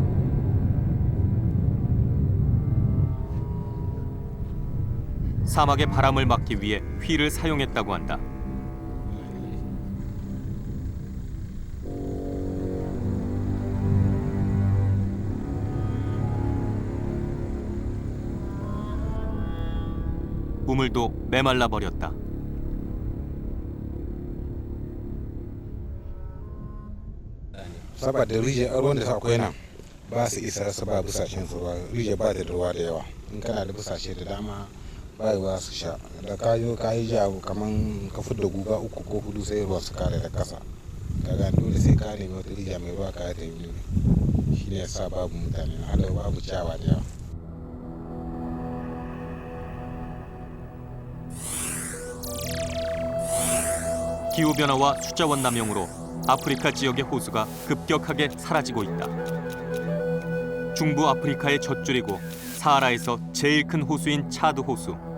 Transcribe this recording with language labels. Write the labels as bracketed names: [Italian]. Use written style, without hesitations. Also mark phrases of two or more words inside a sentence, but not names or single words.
[Korean] 사막의 바람을 막기 위해 휠을 사용했다고 한다. 우물도 메말라 버렸다. [Hausa] saboda rijiyar ruwan da akwai nan ba su isa su ba busashen su ruwa rijiyar ba ta da ruwa da yawa in kana da busashe da dama ba ruwa su sha da kayo kayi jawo kaman ka da guga 3 ko 4 sai ruwa su kare da kasa kaga dole sai ka nemi wata rijiya mai ruwa ka ta yi shi ne yasa babu mutane hada babu ciyawa da yawa. [Korean] 기후변화와 숫자원 남용으로 아프리카 지역의 호수가 급격하게 사라지고 있다. 중부 아프리카의 젖줄이고 사하라에서 제일 큰 호수인 차드 호수.